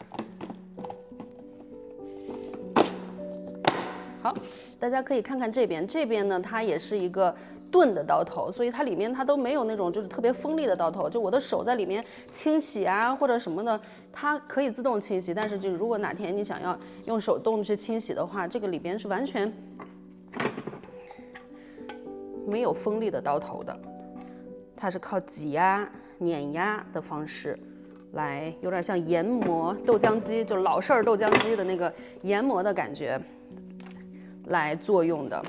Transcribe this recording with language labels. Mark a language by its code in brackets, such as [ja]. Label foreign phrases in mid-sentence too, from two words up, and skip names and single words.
[zh] 好，大家可以看看這邊呢，它也是一個鈍的刀頭，所以它裡面它都沒有那種就是特別鋒利的刀頭。就我的手在裡面清洗啊或者什麼的，它可以自動清洗，但是就如果哪天你想要用手動去清洗的話，這個裡邊是完全沒有鋒利的刀頭的，它是靠擠壓、碾壓的方式來，有點像研磨豆漿機，就老式豆漿機的那個研磨的感覺來作用的。